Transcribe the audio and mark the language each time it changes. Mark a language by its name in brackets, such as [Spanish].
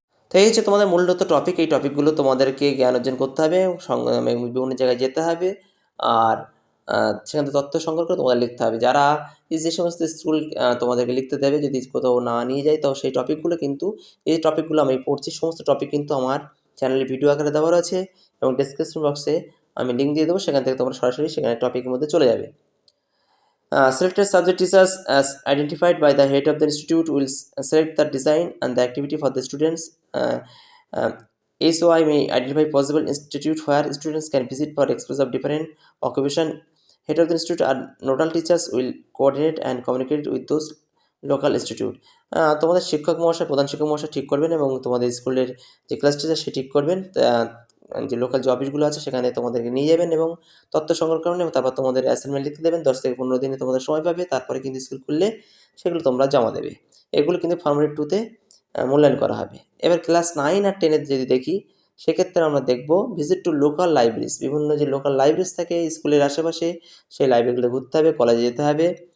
[Bangla] তো এই হচ্ছে তোমাদের মূলত টপিক। এই টপিকগুলো তোমাদেরকে জ্ঞান অর্জন করতে হবে, বিভিন্ন জায়গায় যেতে হবে, আর সেখান থেকে তথ্য সংগ্রহ করে তোমাদের লিখতে হবে। যারা যে সমস্ত স্কুল তোমাদেরকে লিখতে দেবে, যদি কোথাও না নিয়ে যায়, তো সেই টপিকগুলো কিন্তু, এই টপিকগুলো আমি পড়ছি, সমস্ত টপিক কিন্তু আমার চ্যানেলে ভিডিও আকারে দেওয়া রয়েছে এবং ডেসক্রিপশন বক্সে আমি লিঙ্ক দিয়ে দেবো, সেখান থেকে তোমরা সরাসরি সেখানে টপিকের মধ্যে চলে যাবে। [English] Selected subject teachers as identified by the head of the institute will select the design and the activity for the students. SOI may identify possible institute where students can visit for express of different occupation. Head of the institute and nodal teachers will coordinate and communicate with those local institute. [Bangla] তোমাদের শিক্ষক মহাশয়, প্রধান শিক্ষক মহাশয় ঠিক করবেন এবং তোমাদের স্কুলের যে ক্লাস টিচার সে ঠিক করবেন, যে লোকাল যে অফিসগুলো আছে সেখানে তোমাদেরকে নিয়ে যাবেন এবং তথ্য সংগ্রহ করবেন এবং তারপর তোমাদের অ্যাসাইনমেন্ট লিখতে দেবেন। 10 থেকে 15 দিনে তোমাদের সময় পাবে, তারপরে কিন্তু স্কুল খুললে সেগুলো তোমরা জমা দেবে। এগুলো কিন্তু ফর্মুলেট 2 তে মূল্যায়ন করা হবে। এবার ক্লাস 9 আর 10 এর যদি দেখি, সেক্ষেত্রে আমরা দেখব [English] visit to local libraries, [Bangla] বিভিন্ন যে লোকাল লাইব্রেরিজ থাকে স্কুলের আশেপাশে সেই লাইব্রেরিগুলো ঘুরতে হবে, কলেজে যেতে হবে।